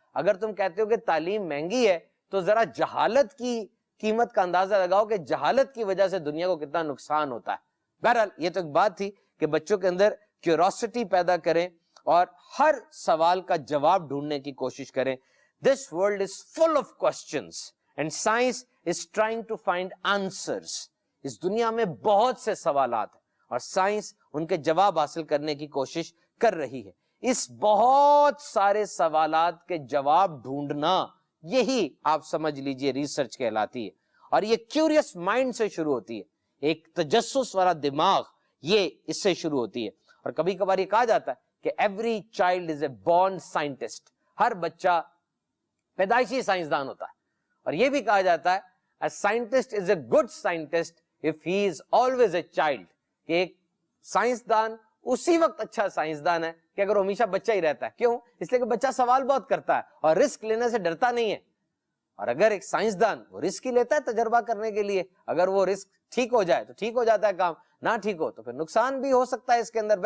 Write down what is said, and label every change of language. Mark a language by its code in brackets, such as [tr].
[ur] اگر تم کہتے ہو کہ تعلیم مہنگی ہے تو ذرا جہالت کی قیمت کا اندازہ لگاؤ کہ جہالت کی وجہ سے دنیا کو کتنا نقصان ہوتا ہے. بہرحال یہ تو ایک بات تھی کہ بچوں کے اندر کیوروسٹی پیدا کریں اور ہر سوال کا جواب ڈھونڈنے کی کوشش کریں. [en] This world is full of questions and science is trying to find answers. [ur] اس دنیا میں بہت سے سوالات ہیں اور سائنس ان کے جواب حاصل کرنے کی کوشش کر رہی ہے. اس بہت سارے سوالات کے جواب ڈھونڈنا یہی آپ سمجھ لیجئے ریسرچ کہلاتی ہے. اور یہ کیوریس مائنڈ سے شروع ہوتی ہے، ایک تجسس والا دماغ، یہ اس سے شروع ہوتی ہے. اور کبھی کبھار یہ کہا جاتا ہے کہ [en] Every child is a born scientist. [ur] ہر بچہ پیدائشی سائنسدان ہوتا ہے. اور یہ بھی کہا جاتا ہے [en] a scientist is a good scientist if he is always a child. [ur] کہ ایک سائنسدان اسی وقت اچھا سائنسدان ہے کہ اگر وہ ہمیشہ بچہ ہی رہتا ہے. کیوں؟ اس لیے کہ بچہ سوال بہت کرتا ہے اور رسک لینے سے ڈرتا نہیں ہے. اور اگر ایک سائنسدان وہ رسک ہی لیتا ہے تجربہ کرنے کے لیے، اگر وہ رسک ٹھیک ہو جائے تو ٹھیک ہو جاتا ہے کام، نہ ٹھیک ہو تو پھر نقصان بھی ہو سکتا ہے اس کے اندر.